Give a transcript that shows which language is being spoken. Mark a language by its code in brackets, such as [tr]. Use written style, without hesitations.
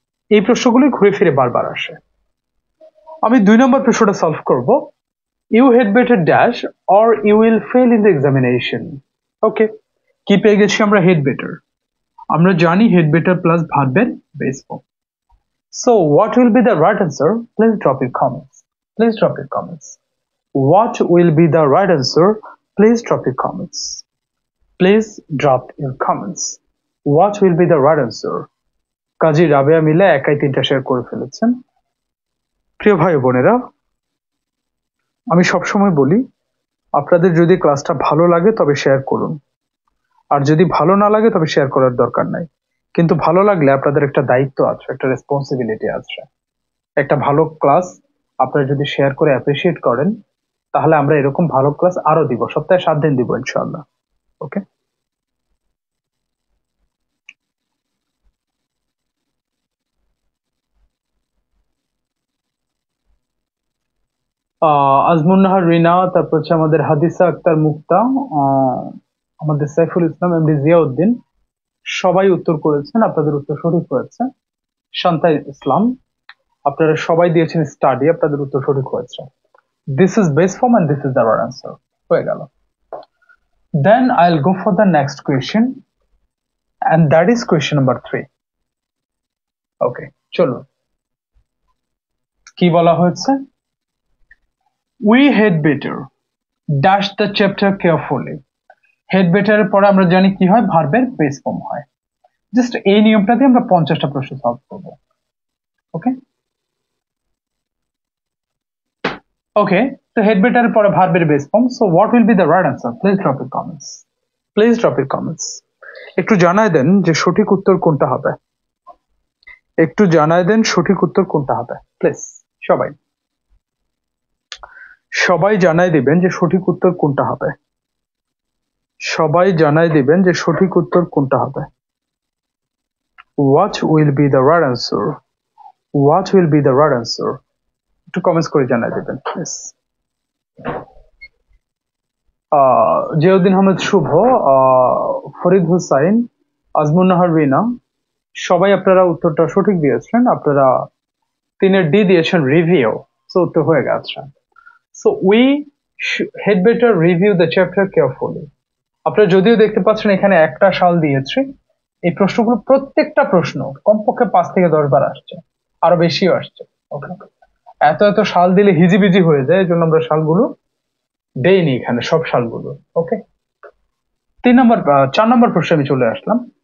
[bn] এই প্রশ্নগুলি ঘুরে ফিরে বারবার আসে। আমি 2 নম্বর প্রশ্নটা সলভ করব। [en] You had better dash or you will fail in the examination. [bn] ওকে, কি পেয়ে গেছি আমরা? Head better. আমরা জানি হেড বেটার প্লাস ভার্বের base form. [en] So what will be the right answer? Please drop your comments. Please drop your comments. What will be the right answer? Please drop your comments. Please drop your comments. What will be the right answer? [bn] কাজী রাবেয়া মিলে একাই 3টা share করে ফেলেছেন। প্রিয় ভাই বোনেরা, আমি সবসময় বলি আপনাদের যদি ক্লাসটা ভালো লাগে তবে শেয়ার করুন, আর যদি ভালো না লাগে তবে শেয়ার করার দরকার নাই। কিন্তু ভালো লাগলে আপনাদের একটা দায়িত্ব আছে, একটা রেসপন্সিবিলিটি আছে। একটা ভালো ক্লাস আপনারা যদি শেয়ার করে অ্যাপ্রিসিয়েট করেন, তাহলে আমরা এরকম ভালো ক্লাস আরো দিব, সপ্তাহে 7 দিন দিব ইনশাআল্লাহ। ওকে, আজমুন নাহার রিনা, তারপর হচ্ছে আমাদের হাদিসা আক্তার মুক্তা, আমাদের সাইফুল ইসলাম, এমডি জিয়াউদ্দিন, সবাই উত্তর করেছেন, আপনাদের উত্তর সঠিক হয়েছে। শান্তা ইসলাম, আপনারা সবাই দিয়েছেন স্টাডি, আপনাদের উত্তর সঠিক হয়েছে। [en] This is best form and this is the right answer. [bn] হয়ে গেল। [en] Then I'll go for the next question, and that is question number 3. [bn] Okay, চলো, কি বলা হয়েছে? [en] We had better dash the chapter carefully. [bn] Had better এর পরে আমরা জানি কি হয়? ভার্বের বেস ফর্ম হয়। জাস্ট এই নিয়মটা দিয়ে আমরা 50টা প্রশ্ন সলভ করব। ওকে ওকে, তো হেড বেটার পরে ভার্বের base form. [en] So what will be the right answer? Please drop your comments. Please drop your comments. [bn] একটু জানায় দেন যে সঠিক উত্তর কোনটা হবে। একটু জানায় দেন সঠিক উত্তর কোনটা হবে প্লিজ। সবাই সবাই জানাই দিবেন যে সঠিক উত্তর কোনটা হবে। সবাই জানাই দিবেন যে সঠিক উত্তর কোনটা হবে। [en] What will be the right answer? What will be the right answer? [bn] একটু কমেন্টস করে জানাই দিবেন প্লিজ। জিয়াউদ্দিন আহমেদ শুভ, ফরিদ হুসাইন, আজমুন নাহার রিনা, সবাই আপনারা উত্তরটা সঠিক দিয়েছেন। আপনারা 3-এর ডি দিয়েছেন রিভিউ। সো উত্তর হয়ে গেছে। [en] So we had better review the chapter carefully. [bn] আপনারা যদিও দেখতে পাচ্ছেন এখানে একটা সাল দিয়েছি, এই প্রশ্নগুলো প্রত্যেকটা প্রশ্ন কমপক্ষে 5 থেকে 10 বার আসছে, আরো বেশিও আসছে। ওকে, এত এত সাল দিলে হিজিবিজি হয়ে যায়, এই জন্য আমরা সালগুলো দেইনি এখানে, সব সালগুলো। ওকে, 4 নম্বর প্রশ্নে আমি চলে আসলাম।